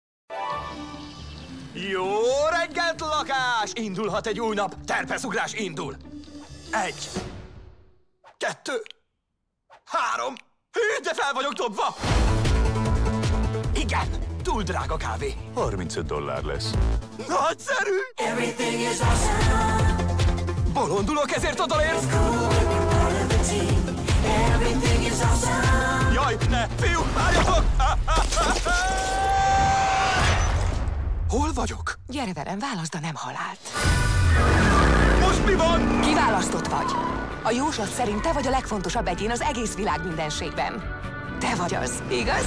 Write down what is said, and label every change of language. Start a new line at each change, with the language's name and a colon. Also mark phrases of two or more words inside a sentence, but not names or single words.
Hungarian: Jó reggelt, lakás! Indulhat egy új nap. Terpeszugrás indul. 1, 2, 3. Hű, de fel vagyok dobva! Igen, túl drága kávé. $35 lesz. Nagyszerű!
English: Everything is awesome.
Hungarian: Bolondulok, ezért odalérsz?
English: Everything is awesome.
Hungarian: Jaj, ne! Fiú, várjatok! Hol vagyok? Gyere velem, válaszd a nem halált. Most mi van? Kiválasztott vagy. A jóslat szerint te vagy a legfontosabb egyén az egész világ mindenségben. Te vagy az, igaz?